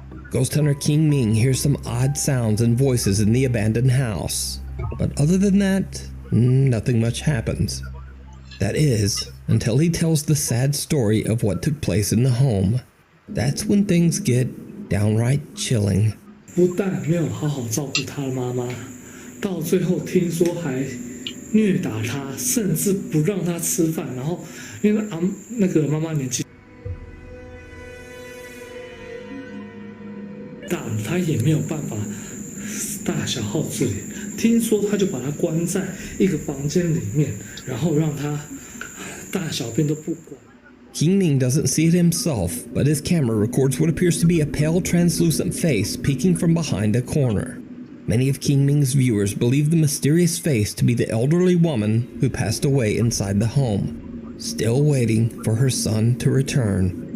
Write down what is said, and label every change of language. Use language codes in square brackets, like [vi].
[en] Ghost hunter King Ming hears some odd sounds and voices in the abandoned house, but other than that, nothing much happens. That is, until he tells the sad story of what took place in the home. That's when things get downright chilling. [zh] 不但没有好好照顾他的妈妈，到最后听说还虐打他，甚至不让他吃饭。然后因为那个妈妈年纪大了，他也没有办法大小号自理。听说他就把他关在一个房间里面，然后让他大小便都不管。 [en] King Ming doesn't see it himself, but his camera records what appears to be a pale, translucent face peeking from behind a corner. Many of King Ming's viewers believe the mysterious face to be the elderly woman who passed away inside the home, still waiting for her son to return.